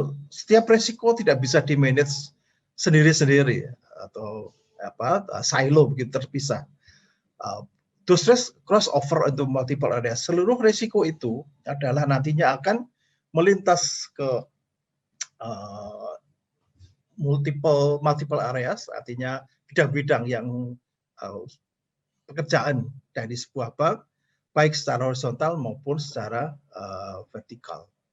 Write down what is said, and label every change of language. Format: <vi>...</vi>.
<id>Setiap resiko tidak bisa di-manage sendiri-sendiri atau silo begitu terpisah.</id> <en>Those risks cross over into multiple areas.</en> <id>Seluruh resiko itu adalah nantinya akan melintas ke</id> <en>multiple areas,</en> <id>artinya bidang-bidang yang pekerjaan dari sebuah bank, baik secara horizontal maupun secara vertikal.</id>